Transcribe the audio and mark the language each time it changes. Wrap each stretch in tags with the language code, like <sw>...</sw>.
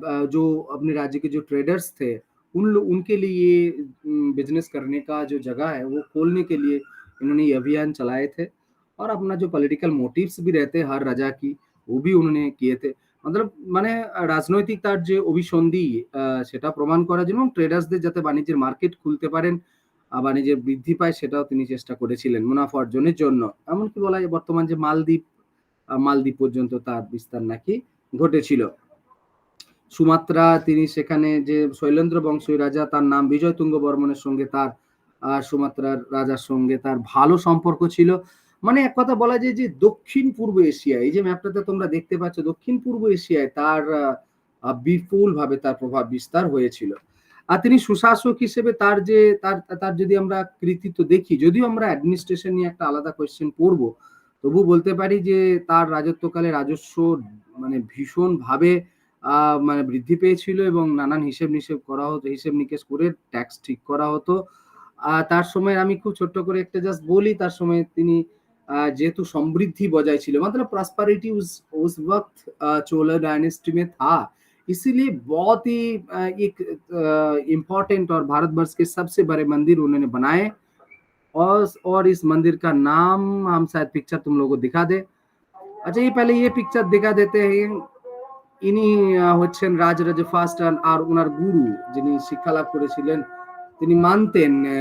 <hi>जो अपने राज्य के जो ट्रेडर्स थे उनके लिए बिजनेस करने का जो जगह है वो खोलने के लिए इन्होंने ये अभियान चलाए थे और अपना जो पॉलिटिकल मोटिव्स भी रहते हर राजा की वो भी उन्होंने किए थे मतलब</hi> <bn>মানে রাজনৈতিক তার যে অভিসন্ধি সেটা প্রমাণ করার জন্য ট্রেডার্সদের যাতে বাণিজ্যের মার্কেট খুলতে পারেন বাণিজ্যের বৃদ্ধি পায় সেটাও তিনি চেষ্টা করেছিলেন মুনাফা অর্জনের জন্য। এমনকি বলা যায় বর্তমান যে মালদ্বীপ পর্যন্ত তার বিস্তার নাকি ঘটেছিল। সুমাত্রা তিনি সেখানে যে শৈলেন্দ্র বংশীয় রাজা তার নাম বিজয় তুঙ্গ বর্মনের সঙ্গে তার সুমাত্রার রাজার সঙ্গে তার ভালো সম্পর্ক ছিল। মানে এক কথা বলা যায় যে দক্ষিণ পূর্ব এশিয়া এই যে ম্যাপটাতে তোমরা দেখতে পাচ্ছ দক্ষিণ পূর্ব এশিয়ায় তার বিপুল ভাবে তার প্রভাব বিস্তার হয়েছিল। আর তিনি সুশাসক হিসেবে তার যে তার যদি আমরা কৃতিত্ব দেখি যদিও আমরা অ্যাডমিনিস্ট্রেশন নিয়ে একটা আলাদা কোয়েশ্চেন পড়ব তবু বলতে পারি যে তার রাজত্বকালে রাজস্ব মানে ভীষণ ভাবে মানে বৃদ্ধি পেয়েছিল এবং নানান হিসেব করা হতো হিসেব নিকেশ করে ট্যাক্স ঠিক করা হতো। তার সময় আমি খুব ছোট্ট করে একটা জাস্ট বলি তার সময় তিনি যেহেতु</bn> <hi>समृद्धि बजाय ছিল मतलब प्रॉस्पेरिटी उस वक्त चोला डायनेस्टी में था इसीलिए बहुत ही एक इम्पोर्टेंट और भारतवर्ष के सबसे बड़े मंदिर उन्होंने बनाए और इस मंदिर का नाम हम शायद पिक्चर तुम लोगों को दिखा दे। अच्छा ये पहले ये पिक्चर दिखा देते हैं</hi> <bn>ইনি হচ্ছেন রাজরাজ ফার্স্ট আর ওনার গুরু যিনি শিক্ষা লাভ করেছিলেন তিনি মানতেন</bn>